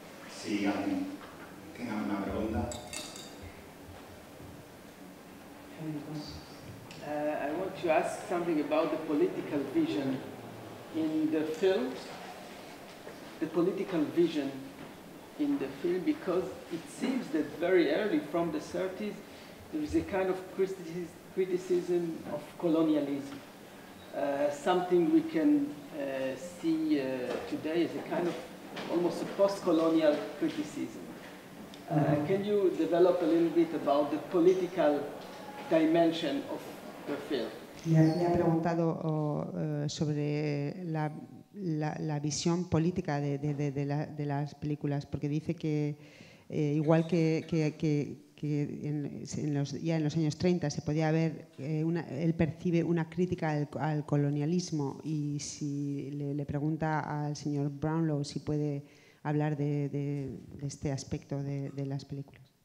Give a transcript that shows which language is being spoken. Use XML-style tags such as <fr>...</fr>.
<es>Si alguien tiene alguna pregunta.</es> <en>I want to ask something about the political vision in the film. The political vision in the film, because it seems that very early from the 30s there is a kind of criticism of colonialism. Something we can see today as a kind of almost a post-colonial criticism. Can you develop a little bit about the political dimension of the film?</en> <es>Le ha preguntado sobre la visión política de las películas, porque dice que igual que ya en los años 30 se podía ver, él percibe una crítica al colonialismo, y si le pregunta al señor Brownlow si puede hablar de este aspecto de las películas.</es>